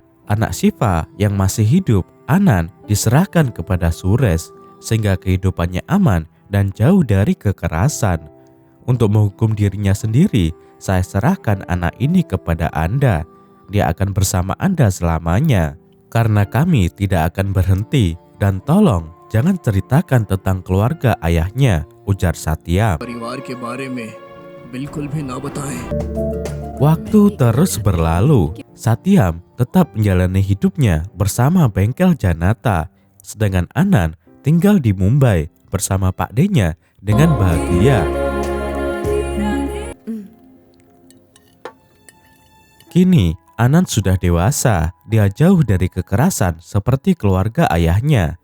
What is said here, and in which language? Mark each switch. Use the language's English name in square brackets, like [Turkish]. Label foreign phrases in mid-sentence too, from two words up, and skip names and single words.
[Indonesian] Anak Siva yang masih hidup, Anand, diserahkan kepada Suresh sehingga kehidupannya aman dan jauh dari kekerasan. Untuk menghukum dirinya sendiri, saya serahkan anak ini kepada Anda. Dia akan bersama Anda selamanya. Karena kami tidak akan berhenti Dan tolong jangan ceritakan tentang keluarga ayahnya, ujar Satyam. [Hindi] परिवार के बारे में बिल्कुल भी ना बताएं। [Indonesian] Waktu terus berlalu, Satyam tetap menjalani hidupnya bersama bengkel Janata, sedangkan Anand tinggal di Mumbai bersama Pak D-nya dengan bahagia. Kini Anand sudah dewasa, dia jauh dari kekerasan seperti keluarga ayahnya.